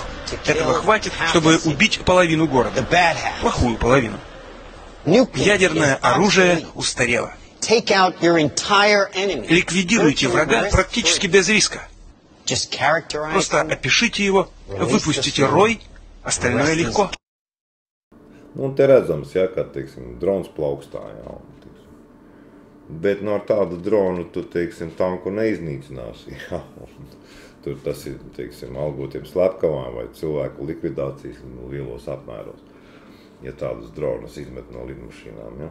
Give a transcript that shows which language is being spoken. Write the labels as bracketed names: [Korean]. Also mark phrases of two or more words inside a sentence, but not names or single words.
[Russian] Этого хватит, чтобы убить половину города. Плохую половину. Ядерное оружие устарело. Ликвидируйте врага практически без риска. Просто опишите его, выпустите рой, остальное легко. [Latvian] Nu, te redzams, ja, ka, teiksim, drons plaukstā, jā, teiksim. Bet no ar tādu dronu tu, teiksim, tanku neiznīcināsi, jā. Tur tas ir, teiksim, algotiem slepkavām vai cilvēku likvidācijas lielos apmēros, ja tādas dronas izmet no lidmašīnām, ja.